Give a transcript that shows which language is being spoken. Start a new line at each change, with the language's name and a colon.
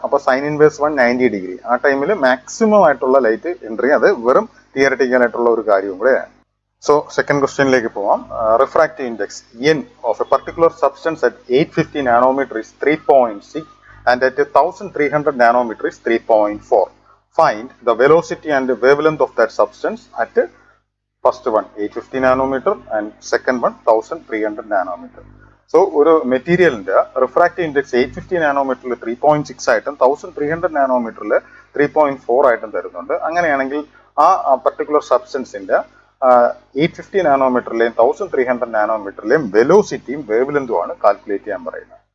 Malayalam: അപ്പൊ sine inverse 1 90 degree. ആ ടൈമിൽ മാക്സിമം ആയിട്ടുള്ള ലൈറ്റ് എൻട്രി, അത് വെറും തിയററ്റിക്കൽ ആയിട്ടുള്ള ഒരു കാര്യവും കൂടെയാണ്. സോ സെക്കൻഡ് ക്വസ്റ്റ്യനിലേക്ക് പോവാം.
English: Refractive index n of a particular substance at 850 nanometre is 3.6 and at 1300 nanometre is 3.4. Find the velocity and wavelength of that substance at first one 850 nanometre and second one 1300 nanometre.
Malayalam: So ഒരു മെറ്റീരിയലിന്റെ refractive index 850 നാനോമീറ്ററിൽ 3.6 ആയിട്ടും 1300 നാനോമീറ്ററിൽ 3.4 ആയിട്ടും തരുന്നുണ്ട്. അങ്ങനെയാണെങ്കിൽ ആ particular സബ്സ്റ്റൻസിന്റെ 850 നാനോമീറ്ററിലെയും 1300 നാനോമീറ്ററിലെയും വെലോസിറ്റിയും wave ലെങ്തുമാണ് calculate ചെയ്യാൻ പറയുന്നത്.